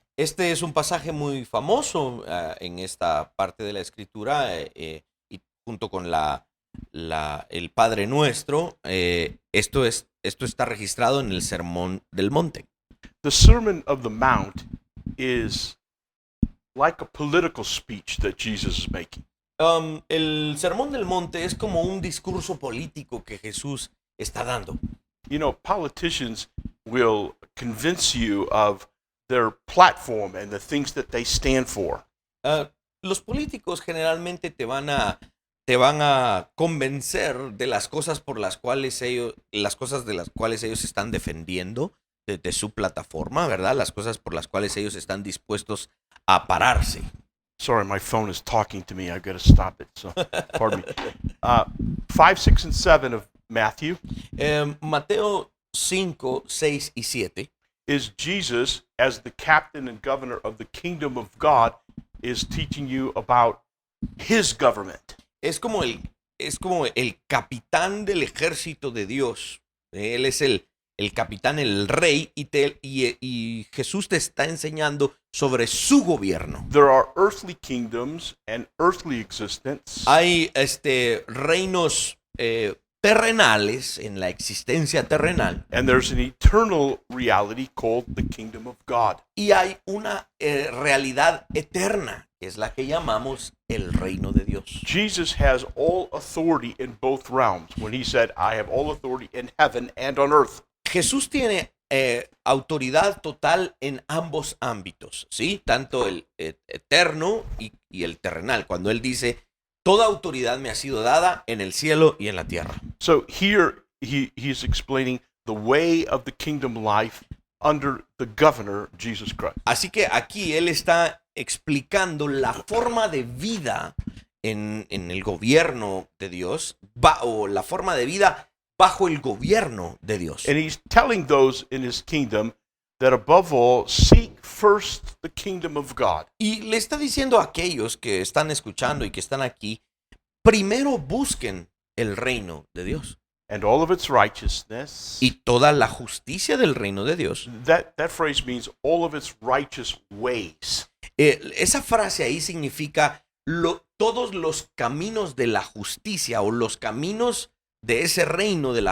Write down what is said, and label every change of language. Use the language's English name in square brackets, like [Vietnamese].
[Spanish] Este es un pasaje muy famoso en esta parte de la Escritura, y junto con el Padre Nuestro. Esto está registrado en el Sermón del Monte. [English] The Sermon of the Mount is like a political speech that Jesus is making. [Spanish] El Sermón del Monte es como un discurso político que Jesús está dando. [English] You know, politicians will convince you of their platform and the things that they stand for. [Spanish] Los políticos generalmente te van a convencer de las cosas por las cuales ellos están defendiendo de su plataforma, ¿verdad? Las cosas por las cuales ellos están dispuestos a pararse. [English] Sorry, my phone is talking to me. I've got to stop it. So, pardon me. 5, 6, and 7 of Matthew. [Spanish] Mateo 5, 6 y 7. [English] Is Jesus, as the captain and governor of the kingdom of God, is teaching you about his government. [Spanish] Es como el capitán del ejército de Dios. Él es el capitán, el rey, y Jesús te está enseñando sobre su gobierno. [English] There are earthly kingdoms and earthly existence. [Spanish] Hay reinos terrenales en la existencia terrenal. [English] And there's an eternal reality called the kingdom of God. [Spanish] Y hay una realidad eterna, que es la que llamamos el reino de Dios. [English] Jesus has all authority in both realms when he said, I have all authority in heaven and on earth. [Spanish] Jesús tiene autoridad total en ambos ámbitos, ¿sí? Tanto el eterno y el terrenal. Cuando él dice, Toda autoridad me ha sido dada en el cielo y en la tierra. [English] So here he's explaining the way of the kingdom life under the governor, Jesus Christ. [Spanish] Así que aquí él está explicando la forma de vida en el gobierno de Dios, o la forma de vida bajo el gobierno de Dios. [English] And he's telling those in his kingdom that above all, seek first the kingdom of God. [Spanish] Y le está diciendo a aquellos que están escuchando y que están aquí, primero busquen el reino de Dios [English] And all of its righteousness. [Spanish] y toda la justicia del reino de Dios. [English] That phrase means all of its righteous ways. [Spanish] Esa frase ahí significa todos los caminos de la justicia o los caminos de ese reino de la